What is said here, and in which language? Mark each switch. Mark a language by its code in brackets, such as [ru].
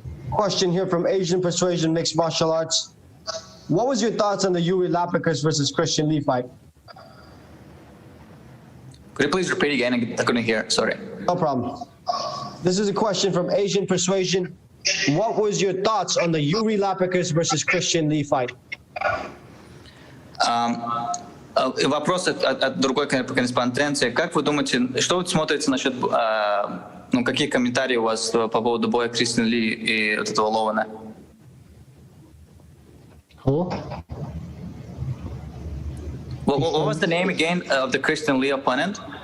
[en] Question here from Asian Persuasion Mixed Martial Arts. What was your thoughts on the Yuri Laprakas versus Christian Lee fight? Could you please repeat again? I couldn't hear. Sorry. No problem. This is a question from Asian Persuasion. What was your thoughts on the Yuri Laprakas versus Christian Lee fight? [ru] Вопрос от другой корреспонденции. Как вы думаете, что вы смотрите насчет, какие комментарии у вас по поводу боя Кристиана Ли и вот этого Ловена? Кого? [en] What was the name again of the Christian Lee opponent?